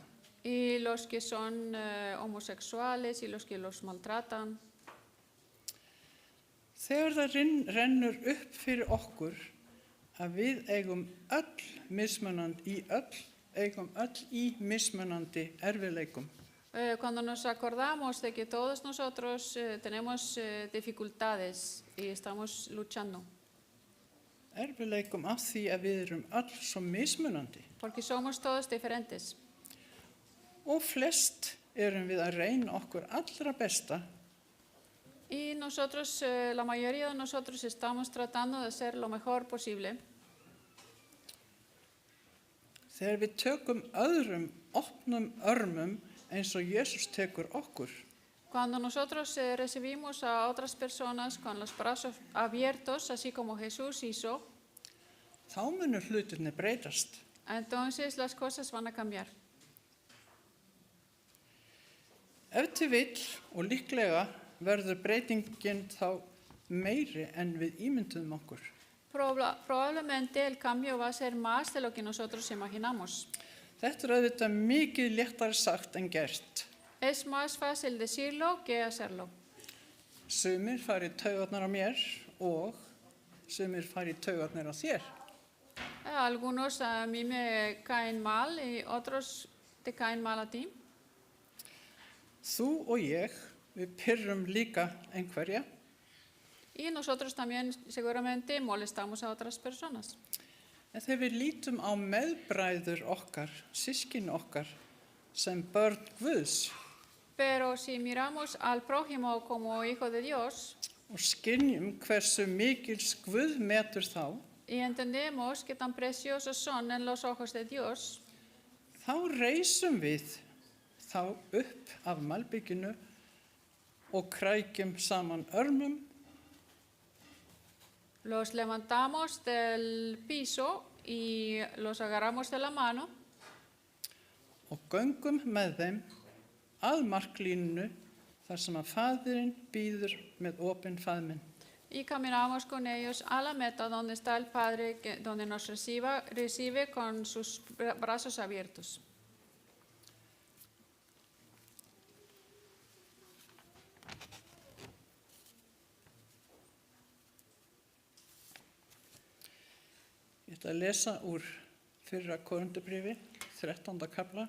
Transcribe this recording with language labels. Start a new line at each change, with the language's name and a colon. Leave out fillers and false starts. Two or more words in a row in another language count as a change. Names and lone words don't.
Spanish: Y los que son homosexuales y los que los maltratan.
Icelandic: Þegar það rennur upp fyrir okkur að við eigum öll í mismunandi erfiðleikum.
Spanish: Cuando nos acordamos de que todos nosotros tenemos dificultades y estamos luchando.
Icelandic: Erfiðleikum af því að við erum öll svo mismunandi.
Spanish: Porque somos todos diferentes.
Icelandic: Og flest erum við að reyna okkur allra besta.
Spanish: Y nosotros, la mayoría de nosotros estamos tratando de hacer lo mejor posible.
Icelandic: Þegar við tökum öðrum opnum örmum eins og Jesús tekur okkur.
Spanish: Cuando nosotros recibimos a otras personas con los brazos abiertos, así como Jesús hizo,
Icelandic: þá munu hlutirnir breytast.
Spanish: entonces las cosas van a cambiar.
Icelandic: Ef til vill og líklega verður breytingin þá meiri en við ímynduðum okkur.
Spanish: Probablemente el cambio va a ser más de lo que nosotros imaginamos.
Icelandic: Þetta auðvitað mikið léttara sagt en gert.
Spanish: Es más fácil decirlo que hacerlo.
Icelandic: Sumir fara í taugarnar á mér og sumir fara í taugarnar á þér.
Spanish: Algunos a mí me caen mal y otros te caen mal a ti.
Icelandic: Þú og ég, við pirrum líka einhverja.
Spanish: Y nosotros también seguramente molestamos a otras personas.
Icelandic: En þegar við lítum á meðbræður okkar, systkini okkar, sem börn Guðs
Spanish: Pero si miramos al prójimo como hijo de Dios
Icelandic: og skynjum hversu mikils Guð metur þá,
Spanish: y entendemos que tan preciosos son en los ojos de Dios,
Icelandic: þá reisum við þá upp af malbygginu og krækjum saman örmum
Spanish: los levantamos del piso y los agarramos de la mano
Icelandic: og göngum með þeim að marklínunu þar sem að faðirinn bíður með opinn faðminn.
Spanish: y caminamos con ellos a la meta donde está el Padre, donde nos recibe con sus brazos abiertos.
Icelandic: Ég ætla að lesa úr fyrra Korintubréfi, 13. kafla.